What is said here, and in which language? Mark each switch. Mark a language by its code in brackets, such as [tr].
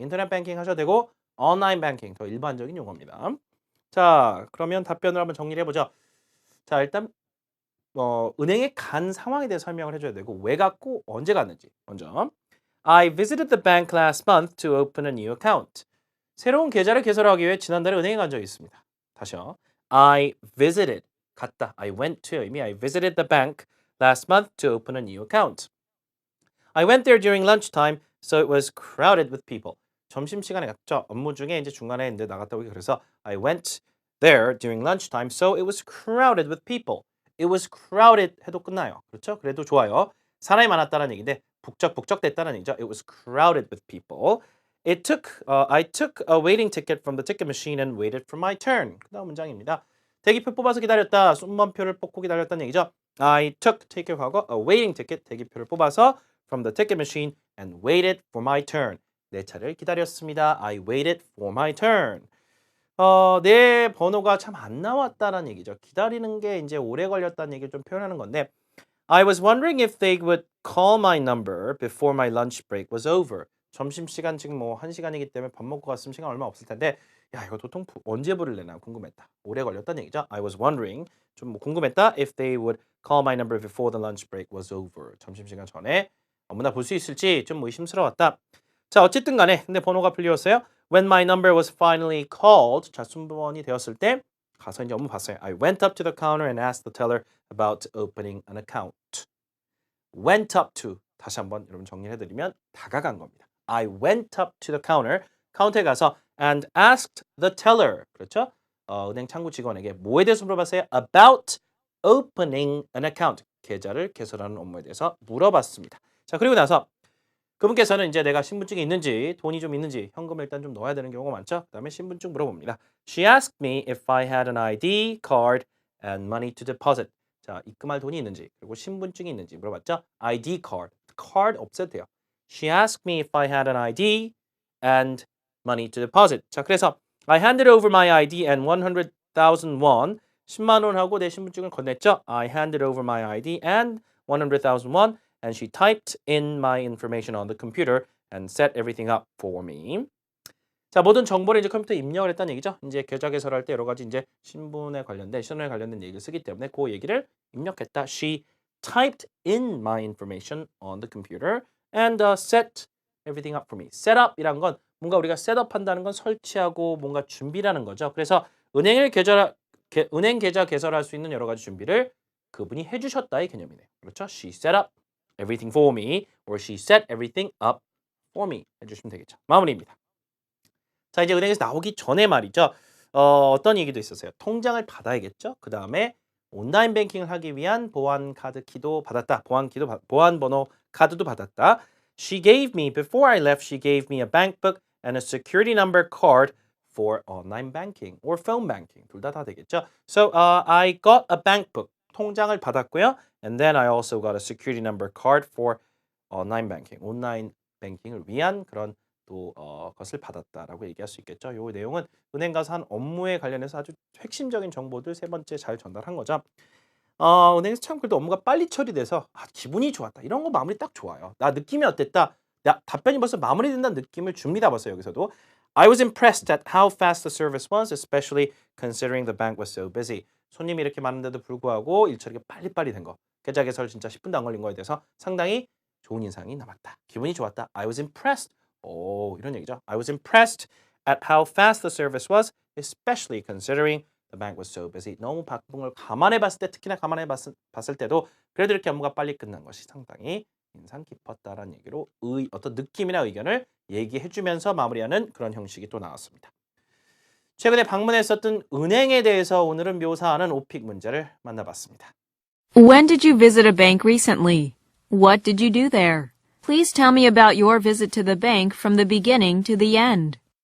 [ko] 인터넷 뱅킹 하셔도 되고 온라인 뱅킹 더 일반적인 용어입니다. 자, 그러면 답변을 한번 정리를 해보죠. 자, 일단 은행에 간 상황에 대해 설명을 해줘야 되고 왜 갔고 언제 갔는지 먼저. [en] I visited the bank last month to open a new account. [ko] 새로운 계좌를 개설하기 위해 지난달에 은행에 간 적이 있습니다. 다시요. [en] I visited [ko] 갔다. [en] I went to [ko] 의미 [en] I visited the bank last month to open a new account. I went there during lunchtime, so it was crowded with people. [ko] 점심시간에 갔죠. 업무 중에 이제 중간에 이제 나갔다 오기 그래서 [en] I went there during lunchtime, so it was crowded with people. It was crowded [ko] 해도 끝나요. 그렇죠? 그래도 좋아요. 사람이 많았다는 얘기인데 북적북적됐다는 얘기죠. [en] It was crowded with people. I took a waiting ticket from the ticket machine and waited for my turn. [ko] 그 다음 문장입니다. 대기표 뽑아서 기다렸다. 순번표를 뽑고 기다렸다는 얘기죠. [en] I took take [ko] 과거 [en] a waiting ticket [ko] 대기표를 뽑아서 [en] from the ticket machine and waited for my turn. [ko] 내 차례를 기다렸습니다. [en] I waited for my turn. [ko] 내 번호가 참 안 나왔다는 얘기죠. 기다리는 게 이제 오래 걸렸다는 얘기를 좀 표현하는 건데 [en] I was wondering if they would call my number before my lunch break was over. [ko] 점심시간 지금 뭐 1시간이기 때문에 밥 먹고 갔으면 시간 얼마 없을 텐데 야 이거 도통 언제 부를래나 궁금했다. 오래 걸렸다는 얘기죠. [en] I was wondering [ko] 좀 뭐 궁금했다 [en] if they would call my number before the lunch break was over. [ko] 점심시간 전에 업무나 볼 수 있을지 좀 의심스러웠다. 자 어쨌든 간에 근데 번호가 풀리었어요. [en] When my number was finally called [ko] 자 순번이 되었을 때 가서 이제 업무 봤어요. [en] I went up to the counter and asked the teller about opening an account. Went up to [ko] 다시 한번 여러분 정리해드리면 다가간 겁니다. [en] I went up to the counter [ko] 카운터에 가서 [en] and asked the teller [ko] 그렇죠? 은행 창구 직원에게 뭐에 대해서 물어봤어요? [en] About opening an account [ko] 계좌를 개설하는 업무에 대해서 물어봤습니다. 자 그리고 나서 그분께서는 이제 내가 신분증이 있는지 돈이 좀 있는지 현금을 일단 좀 넣어야 되는 경우가 많죠. 그 다음에 신분증 물어봅니다. [en] She asked me if I had an ID card and money to deposit. [ko] 자 입금할 돈이 있는지 그리고 신분증이 있는지 물어봤죠. ID card. card 없애도 돼요. [en] She asked me if I had an ID and money to deposit. [ko] 자 그래서 [en] I handed over my ID and 100,000 won. [ko] 10만 원하고 내 신분증을 건넸죠. [en] I handed over my ID and 100,000 won. And she typed in my information on the computer and set everything up for me. [ko] 자, 모든 정보를 이제 컴퓨터에 입력을 했다는 얘기죠. 이제 계좌 개설할 때 여러 가지 이제 신분에 관련된 얘기를 쓰기 때문에 그 얘기를 입력했다. She typed in my information on the computer and set everything up for me. set up이란 건 뭔가 우리가 셋업한다는 건 설치하고 뭔가 준비라는 거죠. 그래서 은행 계좌 개설할 수 있는 여러 가지 준비를 그분이 해주셨다의 개념이네요. 그렇죠? [en] She set up everything for me or she set everything up for me [ko] 해주시면 되겠죠. 마무리입니다. 자 이제 은행에서 나오기 전에 말이죠. 어떤 얘기도 있었어요. 통장을 받아야겠죠. 그 다음에 온라인 뱅킹을 하기 위한 보안 카드 키도 받았다. 보안 번호 카드도 받았다. [en] She gave me before I left. She gave me a bank book and a security number card for online banking or phone banking. [ko] 둘 다 되겠죠. [en] So I got a bank book. [ko] 통장을 받았고요. [en] And then I also got a security number card for online banking. [ko] 온라인 뱅킹을 위한 그런 또 것을 받았다라고 얘기할 수 있겠죠. 이 내용은 은행 가서 한 업무에 관련해서 아주 핵심적인 정보들 세 번째 잘 전달한 거죠. 은행에서 참 그래도 업무가 빨리 처리돼서 기분이 좋았다. 이런 거 마무리 딱 좋아요. 나 느낌이 어땠다. 야, 답변이 벌써 마무리된다는 느낌을 줍니다. 벌써 여기서도. [en] I was impressed at how fast the service was, especially considering the bank was so busy. [ko] 손님이 이렇게 많은데도 불구하고 일 처리가 빨리빨리 된 거. 계좌 개설 진짜 10분도 안 걸린 거에 대해서 상당히 좋은 인상이 남았다. 기분이 좋았다. [en] I was impressed. [ko] 오, 이런 얘기죠. [en] I was impressed at how fast the service was, especially considering the bank was so busy. [ko] 너무 바쁜 걸 감안해 봤을 때, 특히나 감안해 봤을 때도 그래도 이렇게 업무가 빨리 끝난 것이 상당히 인상 깊었다라는 얘기로 어떤 느낌이나 의견을 얘기해 주면서 마무리하는 그런 형식이 또 나왔습니다. 최근에 방문했었던 은행에 대해서 오늘은 묘사하는 오픽 문제를 만나봤습니다. [en] When did you visit a bank recently? What did you do there? Please tell me about your visit to the bank from the beginning to the end.